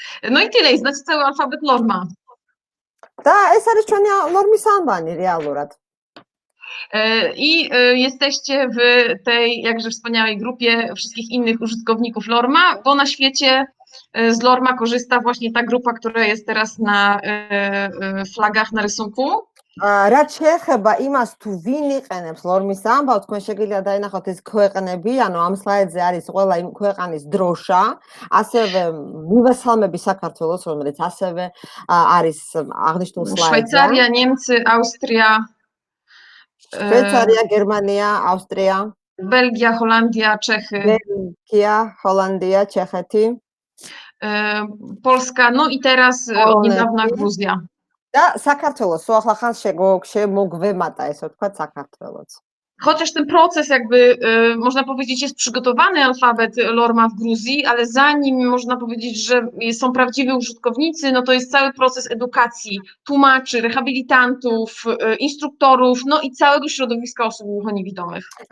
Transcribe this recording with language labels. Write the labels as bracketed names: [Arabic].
[Polish] No i tyle, znacie cały alfabet Lorma. [Georgian] და ეს არის ჩვენი ლორმის ანბანი რეალურად. [Polish] I jesteście w tej jakże wspaniałej grupie wszystkich innych użytkowników Lorma, bo na świecie z Lorma korzysta właśnie ta grupa, która jest teraz na flagach na rysunku. [Georgian] რაც შეეხება იმას თუ ვინ იყენებს ლორმის ამბავს, თქვენ შეგიძლია დაინახოთ ეს ქვეყნები, ანუ ამ სლაიდზე არის ყველა იმ ქვეყანის დროშა, ასევე მივესალმები საქართველოს, რომელიც ასევე არის აღნიშნულ სლაიდზე. [Polish] Szwajcaria, Niemcy, Austria, [Georgian] შვეიცარია, გერმანია, ავსტრია, [Polish] Belgia, Holandia, Czechy, [Georgian] ბელგია, ჰოლანდია, ჩეხეთი [Polish] Polska, no i teraz od niedawna Gruzja. [Georgian] და საქართველოს ახლა შემოგვემატა ესე ვთქვათ საქართველოს. [Polish] Chociaż ten proces jakby, można powiedzieć, jest przygotowany alfabet Lorma w Gruzji, ale zanim można powiedzieć, że są prawdziwi użytkownicy, no to jest cały proces edukacji tłumaczy, rehabilitantów, instruktorów, no i całego środowiska osób głuchoniewidomych.